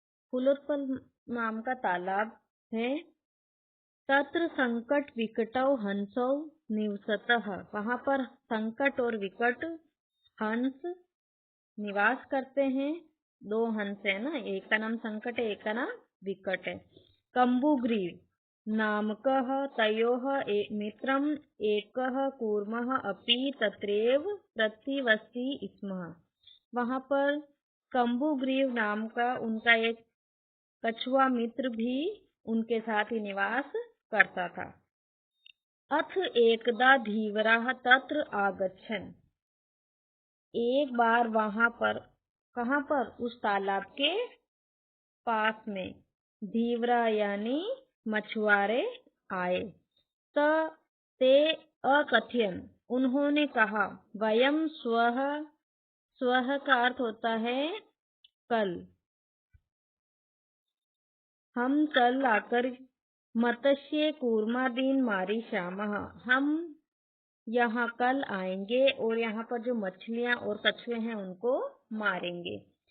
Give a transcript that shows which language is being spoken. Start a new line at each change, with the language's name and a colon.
Hindi: फूलोत्पल नाम का तालाब है।
Sanskrit: तत्र संकट विकटौ हंसौ निवसतः।
Hindi: वहां पर संकट और विकट हंस निवास करते हैं। दो हंस है ना, एक का नाम संकट है, एक का नाम विकट है।
Sanskrit: कम्बुग्रीव नामकः तयोः मित्रम् एकः कूर्मः अपि तत्रैव प्रतिवसति स्म।
Hindi: वहां पर कम्बुग्रीव नाम का उनका एक कछुआ मित्र भी उनके साथ ही निवास करता था।
Sanskrit: अथ एकदा धीवराः तत्र आगच्छन्।
Hindi: एक बार वहां पर, कहां पर, उस तालाब के पास में धीवरा यानी मछुआरे आए।
Sanskrit: ते अकथयन्,
Hindi: उन्होंने कहा,
Sanskrit: वयम स्वः,
Hindi: स्वः का अर्थ होता है कल, हम कल आकर
Sanskrit: मत्स्य कूर्मादीन मारिष्यामः,
Hindi: हम यहाँ कल आएंगे और यहाँ पर जो मछलियां और कछुए हैं उनको मारेंगे।